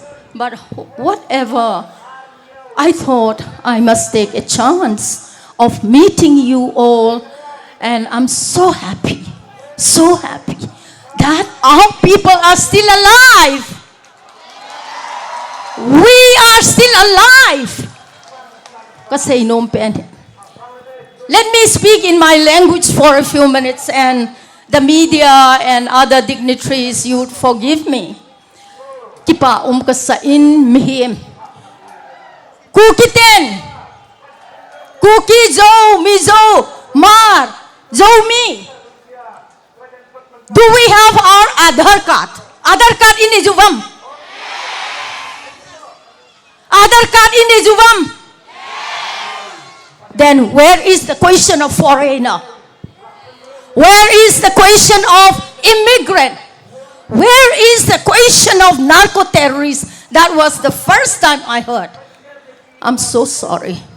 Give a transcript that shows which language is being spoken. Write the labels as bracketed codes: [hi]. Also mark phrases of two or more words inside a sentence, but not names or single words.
[en] But whatever, I thought I must take a chance of meeting you all, and I'm so happy that our people are still alive. We are still alive. Let me speak in my language for a few minutes, and the media and other dignitaries, you would forgive me. [tcz] Kipa kasain mihim. Kukiten. Kuki-Zo, Mizo, Mar, Zomi. Do we have our Aadhaar card? Aadhaar card in Ijuvam. Aadhaar card in Ijuvam. [en] Then where is the question of foreigner? Where is the question of immigrant? Where is the question of narco-terrorists? That was the first time I heard. I'm so sorry.